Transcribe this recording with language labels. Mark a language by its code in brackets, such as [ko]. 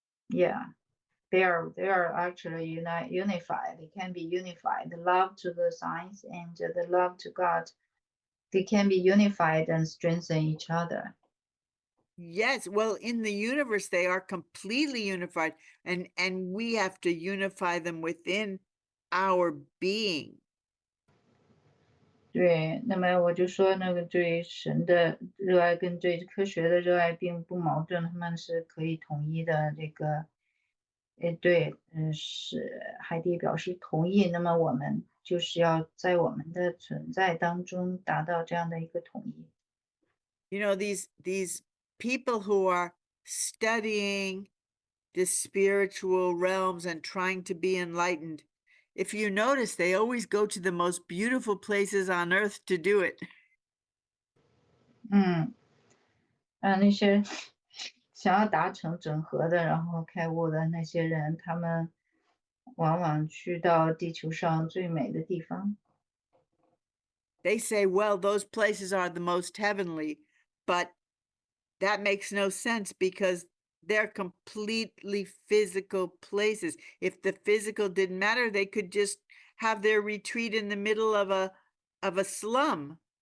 [en] Yeah, they are actually unified. They can be unified. The love to the science and the love to God. they can be unified and strengthen each other. Yes, well, in the universe, they are completely unified, and we have to unify them within our being. [zh] 对，那么我就说那个对神的热爱跟对科学的热爱并不矛盾，他们是可以统一的。这个，对，是海蒂表示同意。那么我们就是要在我们的存在当中达到这样的一个统一。 [en] You know, these people who are studying the spiritual realms and trying to be enlightened, if you notice, they always go to the most beautiful places on earth to do it. [zh] 那些想要达成整合的，然后开悟的那些人，他们往往去到地球上最美的地方。 [en] They say, well, those places are the most heavenly, but that makes no sense because they're completely physical places. If the physical didn't matter, they could just have their retreat in the middle of a slum.